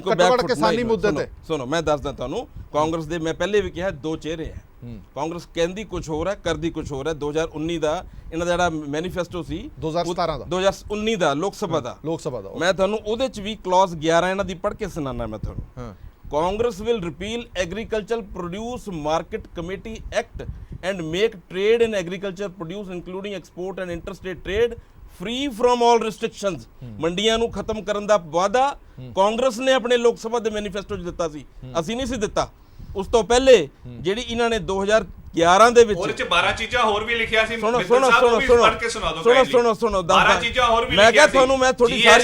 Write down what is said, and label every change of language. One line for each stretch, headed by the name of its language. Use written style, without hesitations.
Punjabi: ਘੱਟੋ-ਘੱਟ ਕਿਸਾਨੀ ਮੁੱਦੇ ਤੇ ਸੁਣੋ, ਮੈਂ ਦੱਸਦਾ ਤੁਹਾਨੂੰ। ਕਾਂਗਰਸ ਦੇ ਮੈਂ ਪਹਿਲੇ ਵੀ ਕਿਹਾ 2 ਚਿਹਰੇ ਹੈ। ਕਾਂਗਰਸ ਕਹਿੰਦੀ ਕੁਝ ਹੋਰ ਹੈ, ਕਰਦੀ ਕੁਝ ਹੋਰ ਹੈ। 2019 ਦਾ ਇਹਨਾਂ ਦਾ ਜਿਹੜਾ ਮੈਨੀਫੈਸਟੋ ਸੀ, 2019 ਦਾ ਲੋਕ ਸਭਾ ਦਾ, ਮੈਂ ਤੁਹਾਨੂੰ ਉਹਦੇ ਚ ਵੀ ਕਲੌਜ਼ 11 ਇਹਨਾਂ ਦੀ ਪੜ੍ਹ ਕੇ ਸੁਣਾਣਾ ਮੈਂ ਤੁਹਾਨੂੰ।
English: Congress will repeal Agricultural Produce Market Committee Act and make trade in agriculture produce including export and interstate trade free from all restrictions।
Punjabi: ਮੰਡੀਆਂ ਨੂੰ ਖਤਮ ਕਰਨ ਦਾ ਵਾਅਦਾ ਕਾਂਗਰਸ ਨੇ ਆਪਣੇ ਲੋਕ ਸਭਾ ਦੇ ਮੈਨੀਫੈਸਟੋ 'ਚ ਦਿੱਤਾ ਸੀ, ਅਸੀਂ ਨਹੀਂ ਸੀ ਦਿੱਤਾ। ਉਸ ਤੋਂ ਪਹਿਲੇ ਜਿਹੜੀ ਇਹਨਾਂ ਨੇ 2011 ਦੇ ਵਿੱਚ ਉਹਦੇ 'ਚ 12 ਚੀਜ਼ਾਂ ਹੋਰ ਵੀ ਲਿਖਿਆ ਸੀ। ਸੁਣੋ 12 ਚੀਜ਼ਾਂ ਹੋਰ ਵੀ ਮੈਂ ਕਿਹਾ ਤੁਹਾਨੂੰ, ਮੈਂ ਥੋੜੀ ਸਾਰੀ